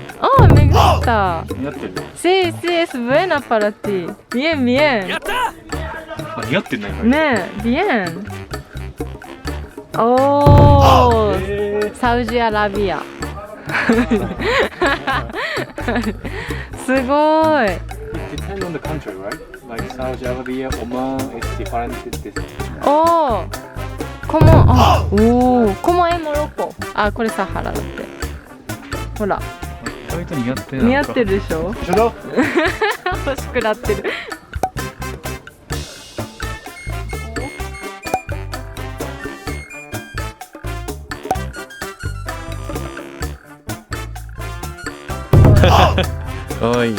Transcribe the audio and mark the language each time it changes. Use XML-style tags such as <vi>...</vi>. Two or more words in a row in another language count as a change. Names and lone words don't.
<ja>あ、巡った。</ja> <es>Sí, sí, es buena para ti. Bien, bien.</es> <ja>やった。似合ってんね。ねえ、bien。おー、サウジアラビア。すごい。</ja> <en>Depends on the country, right? Like Saudi Arabia, Oman is different.</en> <ja>おー、コモン、あ、おー、コモンモロッコ。あ、これサハラだって。ほら。意外と似合ってる。似合ってるでしょ。一緒だ。欲しくなってる。おい。</ja>